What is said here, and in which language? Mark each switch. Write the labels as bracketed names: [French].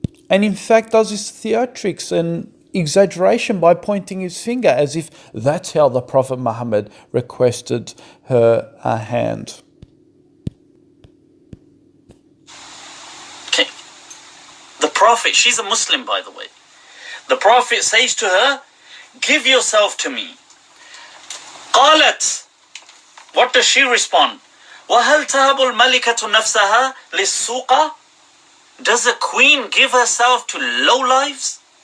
[English] And in fact does his theatrics and exaggeration by pointing his finger as if that's how the Prophet Muhammad requested her hand. Okay. The Prophet, she's a Muslim by the way. The Prophet says to her, give yourself to me. [Arabic] قالت, [English] what does she respond? [Arabic] وهل تهب الملكة نفسها للسوق? [English] Does a queen give herself to lowlifes?